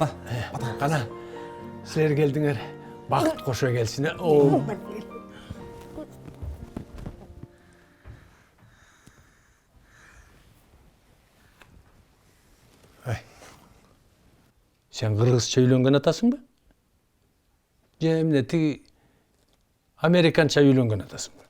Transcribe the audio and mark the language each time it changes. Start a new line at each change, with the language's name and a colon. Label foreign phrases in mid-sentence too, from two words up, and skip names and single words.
Kazakh: Қана, сілер келдіңер. Бақыт қоша келсін. Сен қырғызша үйленген атасың ба?
Kyrgyz: Же эмне тиги американча үйленген атасың ба?